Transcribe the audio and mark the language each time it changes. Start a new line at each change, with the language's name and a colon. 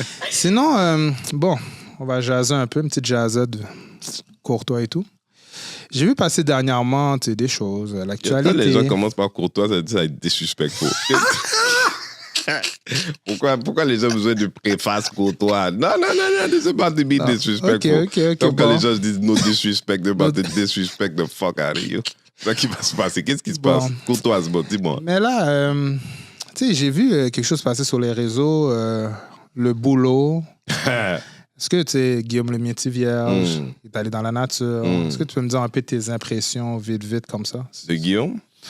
French: Sinon, bon, on va jaser un peu, une petite jasade courtois et tout. J'ai vu passer dernièrement des choses, l'actualité. Les gens commencent par courtois, ça va être disrespectful. Pourquoi les gens ont besoin de préface courtois? Non, c'est pas de
English: be disrespectful.
French: OK. Comme quand les gens se disent
English: no disrespect, they're about to disrespect the fuck out of you.
French: C'est ça qui va se passer. Qu'est-ce qui se passe? Courtoisement, dis-moi. Mais là, j'ai vu quelque chose passer sur les réseaux, le boulot. Est-ce que, tu sais, Guillaume Lemaitre-Vierge est allé dans la nature? Est-ce que tu peux me dire un peu tes impressions vite comme ça? De Guillaume?